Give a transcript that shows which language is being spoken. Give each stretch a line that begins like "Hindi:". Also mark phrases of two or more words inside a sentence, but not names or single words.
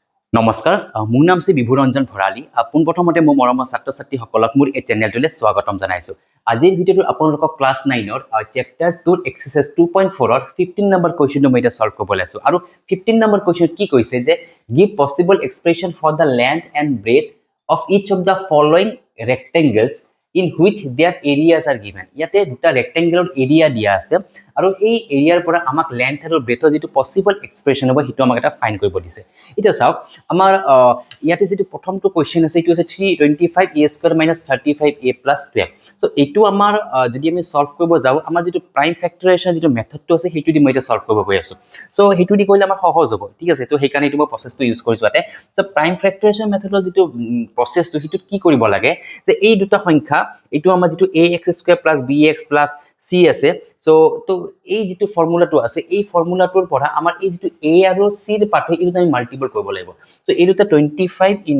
Assamese: নমস্কাৰ মোৰ নাম শ্ৰী বিভুৰঞ্জন ভৰালী পোনপ্ৰথমতে মোৰ মৰমৰ ছাত্ৰ ছাত্ৰীসকলক মোৰ এই চেনেলটোলৈ স্বাগতম জনাইছো আজিৰ ভিডিঅ'টো আপোনালোকক ক্লাছ 9ৰ চেপ্টাৰ 2 এক্সাৰসাইজ 2.4 ৰ 15 নম্বৰ কোৱেশ্চনটো মই এটা সলভ কৰিবলৈ আছো আৰু 15 নম্বৰ কোৱেশ্চন কি কৈছে যে
English: give possible expression for the length and breadth of each of the following rectangles in which their areas are given
Assamese: ইয়াতে দুটা ৰেক্টেংগুলাৰ এৰিয়া দিয়া আছে আৰু এই এৰিয়াৰ পৰা আমাক লেন্থ আৰু ব্ৰেথৰ যেটো
English: possible expression
Assamese: হ'ব হিটো আমাক এটা ফাইন্ড কৰিব দিছে এটা চাওক আমাৰ ইয়াতে যেটো প্ৰথমটো কোৱেশ্চন আছে ইটো আছে 325a² - 35a + 12 সো এটো আমাৰ যদি আমি সলভ কৰিব যাও আমাৰ যেটো
English: prime factorization
Assamese: যেটো মেথডটো আছে হিটো দি মই এটা সলভ কৰিব গৈ আছো সো হিটো দি কৰিলে আমাৰ সহজ হ'ব ঠিক আছে তো হেকাৰণে এটো মই প্ৰসেসটো ইউজ কৰিছো আতে সো
English: prime factorization
Assamese: মেথডৰ যেটো প্ৰসেসটো হিটো কি কৰিব লাগে যে এই দুটা সংখ্যা এটো আমাৰ যেটো ax² + bx + c আছে সো তো এই যেটো ফৰ্মুলাটো আছে এই ফৰ্মুলাটোৰ পৰা আমাৰ এই যেটো a আৰু c ৰ পাৰ্থক্য ইটো আমি মাল্টিপল কৰিব লাগিব সো এই দুটা 25